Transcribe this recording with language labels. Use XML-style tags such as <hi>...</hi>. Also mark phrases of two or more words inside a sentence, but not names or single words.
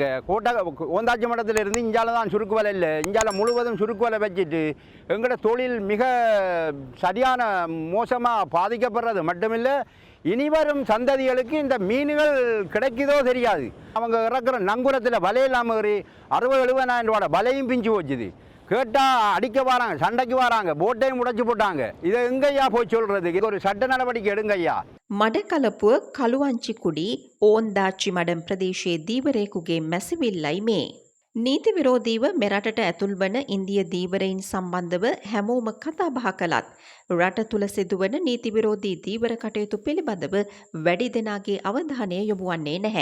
<ta>ஓந்தாச்சி மடத்திலிருந்து இஞ்சால தான் சுருக்கு வலை இல்லை, இஞ்சால முழுவதும் சுருக்கு வலை வச்சுட்டு எங்களோட தொழில் மிக சரியான மோசமாக பாதிக்கப்படுறது மட்டுமில்லை, இனிவரும் சந்ததிகளுக்கு இந்த மீன்கள் கிடைக்குதோ தெரியாது. அவங்க இறக்குற நங்குரத்தில் வலையில்லாமல் 60-70 ரூபாய் வலையும் பிஞ்சு போச்சுது. கேட்டால் அடிக்க வராங்க, சண்டைக்கு வராங்க, போட்டையும் உடைச்சு போட்டாங்க. இதை எங்கய்யா போய் சொல்றது? இது ஒரு சட்ட நடவடிக்கை எடுங்கய்யா.</ta> <si>මඩකලපුව කළුවංචිකුඩි ඕන්දාච්චි මඩම් ප්‍රදේශයේ දීවරයෙකුගේ මැසිවිල්ලයි මේ. නීති විරෝධීව මෙරටට ඇතුල් වන ඉන්දිය දීවරයින් සම්බන්ධව හැමෝම කතාබහ කළත් රට තුළ සිදුවන නීති විරෝධී දීවර කටයුතු පිළිබඳව වැඩි දෙනාගේ අවධානය යොමු වන්නේ නැහැ.</si>